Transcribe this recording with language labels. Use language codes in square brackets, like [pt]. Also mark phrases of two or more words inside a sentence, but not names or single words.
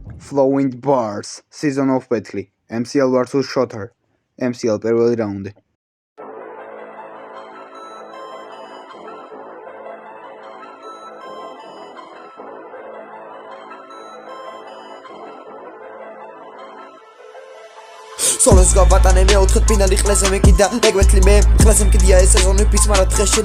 [ka] Flowing Bars, Season of Battle, MCL vs Shooter, MCL პირველი რაუნდი. Solos გავატანე მეოთხედ ფინალი ყლეზე მეკიდა ეგ მე ყლეზე მკიდია ეს სეზონი ფიც მაგრამ დღეს შენ